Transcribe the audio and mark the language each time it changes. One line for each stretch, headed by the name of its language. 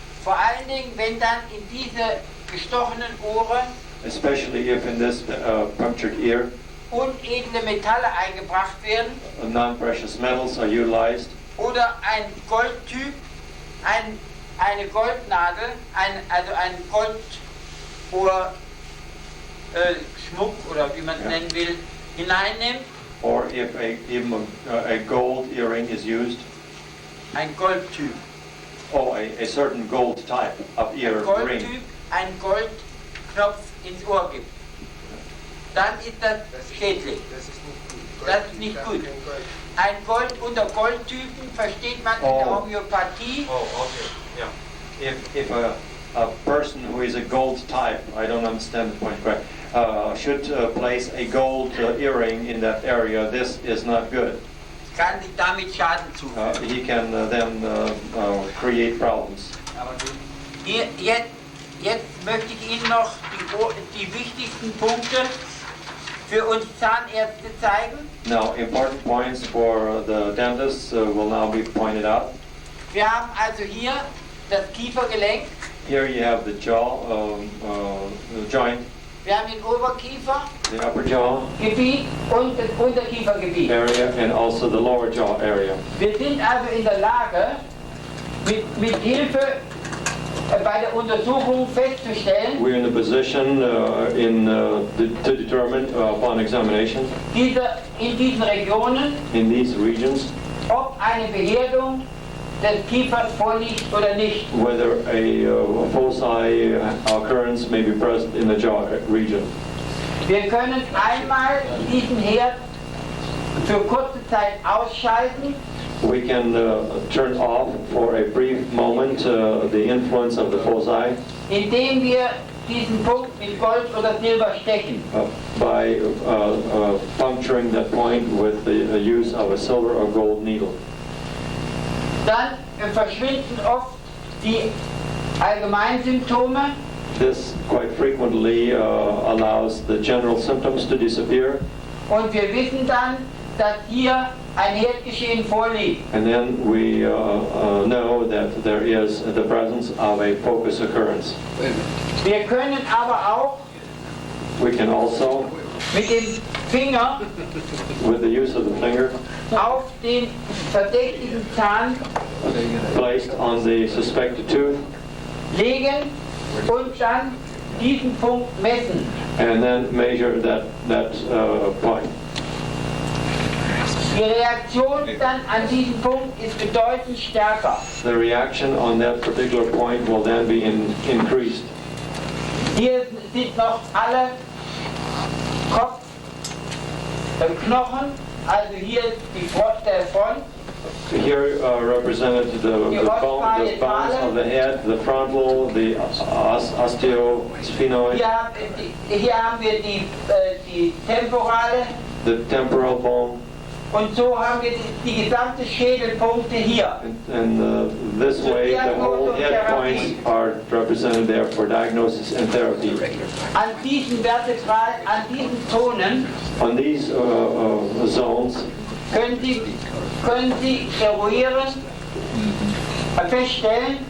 German: Vor allen Dingen, wenn dann in diese gestochenen Ohren
English: Especially if in this punctured ear
German: unedle Metalle eingebracht werden
English: non-precious metals are utilized,
German: oder ein Goldtyp, eine Goldnadel, also ein Goldohrschmuck oder wie man es nennen will, hineinnimmt.
English: or if even a gold earring is used.
German: Ein Goldtyp.
English: Oh, a certain gold type of ear ring.
German: Goldtyp, ein Goldknopf ins Ohr gibt. Dann ist das schädlich. Das ist nicht gut. Ein Gold unter Goldtypen versteht man in der Homöopathie.
English: Oh, okay. Yeah. If a person who is a gold type, I don't understand the point, but should place a gold earring in that area, this is not good.
German: Kann sich damit Schaden zufügen.
English: He can then create problems.
German: Jetzt möchte ich Ihnen noch die wichtigsten Punkte für uns Zahnärzte zeigen.
English: Now, important points for the dentists will now be pointed out.
German: Wir haben also hier das Kiefergelenk.
English: Here you have the jaw joint,
German: Wir haben den Oberkiefer,
English: the upper jaw
German: Gebiet und das Unterkiefergebiet.
English: area, and also the lower jaw area.
German: Wir sind also in der Lage, mit Hilfe bei der Untersuchung festzustellen,
English: We're in a position to determine upon examination
German: in diesen Regionen,
English: in these regions
German: ob eine Beherdung des Kiefers vorliegt oder nicht.
English: whether a foci occurrence may be present in the jaw region.
German: Wir können einmal diesen Herd für kurze Zeit ausschalten,
English: We can turn off for a brief moment the influence of the foci
German: indem wir diesen Punkt mit Gold oder Silber stechen.
English: by puncturing that point with the use of a silver or gold needle.
German: Dann verschwinden oft die Allgemeinsymptome.
English: This quite frequently allows the general symptoms to disappear,
German: Und wir wissen dann, dass hier ein Herdgeschehen vorliegt.
English: and then we know that there is the presence of a focus occurrence.
German: Wir können aber auch
English: We can also,
German: mit dem Finger
English: with the use of the finger
German: auf den verdächtigen Zahn
English: placed on the suspected tooth,
German: legen und dann diesen Punkt messen.
English: and then measure that point.
German: Die Reaktion dann an diesen Punkt ist bedeutend stärker.
English: The reaction on that particular point will then be increased.
German: Hier sind noch alle Knochen, also hier der Front.
English: Here represented the bones of the head, the frontal, the osteosphenoid,
German: Hier haben wir die temporale
English: the temporal bone,
German: und so haben wir die gesamte Schädelpunkte hier.
English: and this way the whole head points are represented there for diagnosis and therapy.
German: An diesen Vertebralen, an diesen Zonen
English: On these zones,
German: können Sie eruieren, feststellen,